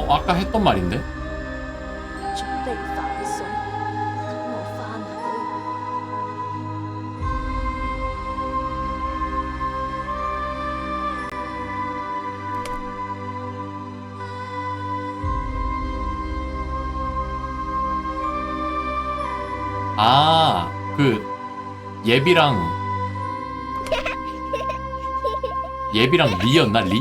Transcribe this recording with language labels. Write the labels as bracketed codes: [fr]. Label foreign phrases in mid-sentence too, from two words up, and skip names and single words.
[ko] 아까 했던 말인데? [yue] 準備快餸，等我返去。 [ko] 아, 그 예비랑 리였나? 리?